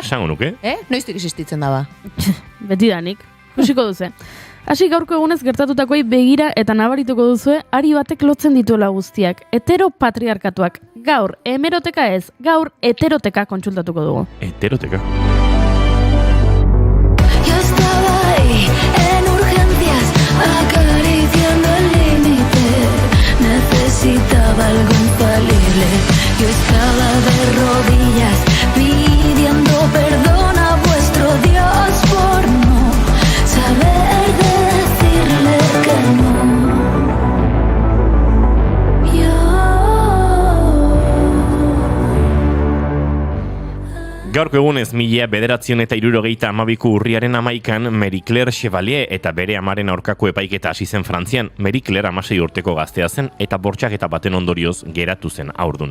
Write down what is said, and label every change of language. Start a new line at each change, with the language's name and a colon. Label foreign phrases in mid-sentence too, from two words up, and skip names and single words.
Basque: Esango nuke? Noiztik existitzen da ba? Beti danik, kusiko duze. Hasi gaurko egunez gertatutakoei begira eta nabarituko duzue ari batek lotzen dituela guztiak. Heteropatriarkatuak. Gaur hemeroteka ez, gaur heteroteka kontsultatuko dugu. Heteroteka.
Spanish: Yo estaba ahí en urgencias, acariciando el límite. Necesitaba algo infalible. Yo estaba de rodillas pidiendo perdón a vuestro Dios por no saber decirle que no.
Basque: Gaurko egunez 1972 urriaren 11an Marie Claire Chevalier eta bere amaren aurkako epaiketa hasi zen Frantzian. Marie Claire 16 urteko gaztea zen eta bortxaketa baten ondorioz geratu zen haurdun.